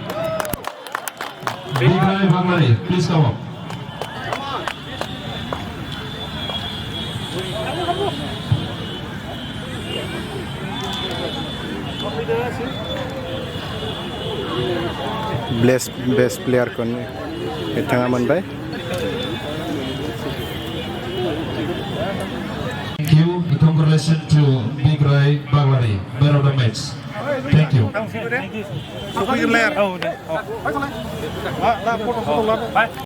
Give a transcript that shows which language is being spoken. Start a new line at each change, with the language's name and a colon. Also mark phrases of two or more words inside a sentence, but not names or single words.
English: Big Rai Baglari, please come up. best player
Bodo: को बिथाङा मोनबाय
English: Thank you. Congratulations to Big Rai Baglari, man of the match. Thank you.